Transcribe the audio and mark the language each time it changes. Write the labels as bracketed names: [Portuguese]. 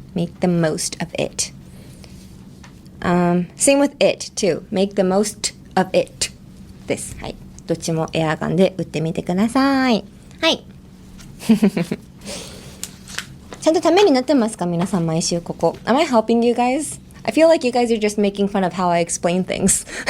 [English] make the most of it、same with it too. [Japanese] make the most of it です。はい。どっちもエアガンで打ってみてください。はい。ちゃんとためになってますか皆さん、毎週ここ。 [English] Am I helping you guys? I feel like you guys are just making fun of how I explain things.